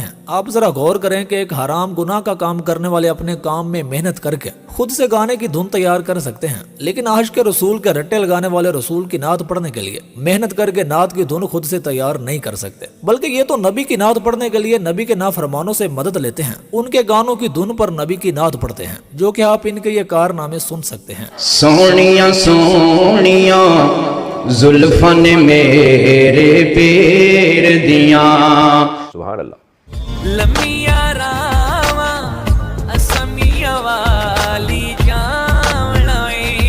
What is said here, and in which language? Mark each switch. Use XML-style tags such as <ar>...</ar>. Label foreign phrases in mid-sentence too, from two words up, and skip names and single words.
<ur>آپ ذرا غور کریں کہ ایک حرام گناہ کا کام کرنے والے اپنے کام میں محنت کر کے خود سے گانے کی دھن تیار کر سکتے ہیں لیکن عاشق رسول کے رٹے لگانے والے رسول کی نعت پڑھنے کے لیے محنت کر کے نعت کی دھن خود سے تیار نہیں کر سکتے بلکہ یہ تو نبی کی نعت پڑھنے کے لیے نبی کے نافرمانوں سے مدد لیتے ہیں، ان کے گانوں کی دھن پر نبی کی نعت پڑھتے ہیں جو کہ آپ ان کے یہ کارنامے سن سکتے ہیں۔</ur> <pa>سونیاں سونیاں زلفاں نے میرے پیر دیاں</pa> <ar>سبحان اللہ</ar> <pa>لمیاں راواں اسمیاں والی جاوڑائیں</pa>